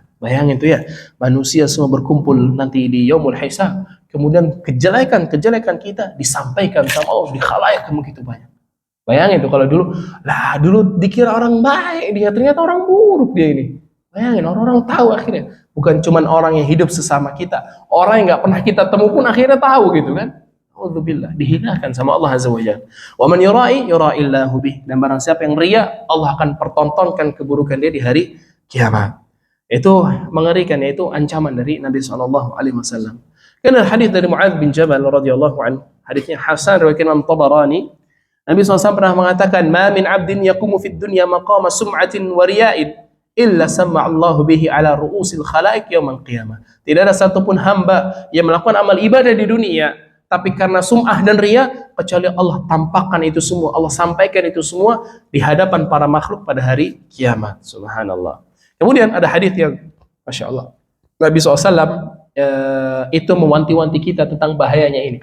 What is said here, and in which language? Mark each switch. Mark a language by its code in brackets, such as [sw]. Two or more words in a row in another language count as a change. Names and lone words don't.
[id] Bayangin tuh ya, manusia semua berkumpul nanti di [ar] يوم الحساب, [id] kemudian kejelekan kita disampaikan sama Allah di khalayak yang begitu banyak. Bayangin tuh kalau dulu dikira orang baik dia, ternyata orang buruk dia ini. Bayangin, orang-orang tahu akhirnya. Bukan cuman orang yang hidup sesama kita, orang yang nggak pernah kita temu pun akhirnya tahu gitu kan. Alhamdulillah, dihinakan sama Allah [ar] عز وجل. ومن يرائي الله به. [id] Dan barang siapa yang riya, Allah akan pertontonkan keburukan dia di hari kiamat. Itu mengerikan, yaitu ancaman dari Nabi SAW. Karena hadis dari Mu'adz bin Jabal [ar] رضي الله عنه, [id] hadisnya Hasan riwayat Imam Tabarani. Nabi SAW pernah mengatakan, [ar] "ما من عبد يقوم في الدنيا مقام سمعة ورياء إلا سمع الله به على رؤوس الخلائق يوم القيامة." [id] Tidak ada satupun hamba yang melakukan amal ibadah di dunia tapi karena sum'ah dan riya, kecuali Allah tampakkan itu semua, Allah sampaikan itu semua di hadapan para makhluk pada hari kiamat. Subhanallah. Kemudian ada hadis yang Masya Allah, Nabi SAW itu mewanti-wanti kita tentang bahayanya ini.